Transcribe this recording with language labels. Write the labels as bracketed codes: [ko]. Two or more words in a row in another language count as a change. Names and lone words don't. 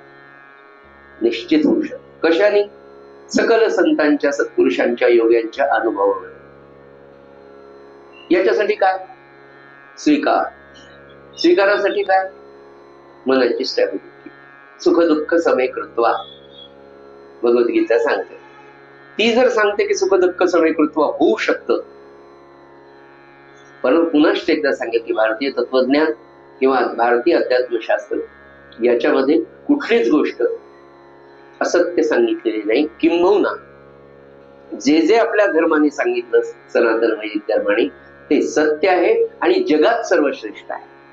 [mr] निश्चित होऊ शकतं. कशाने? सकल संतांच्या सत्पुरुषांच्या योग्यांच्या अनुभवावर. याच्यासाठी काय? स्वीकारासाठी काय? मनाची स्टॅबिलिटी. [sa] सुख दुःख समे कृत्वा [mr] भगवद्गीता सांगते. ती जर सांगते की [sa] सुख दुःख समे कृत्वा [mr] होऊ शकतं, पण पुन्हा एकदा सांगेल की भारतीय तत्वज्ञान किंवा भारतीय अध्यात्मशास्त्र याच्यामध्ये कुठलीच गोष्ट असत्य सांगितलेली नाही. किंबहुना जे आपल्या धर्माने सांगितलं, सनातन वैदिक धर्माने, ते सत्य आहे आणि जगात सर्वश्रेष्ठ आहे.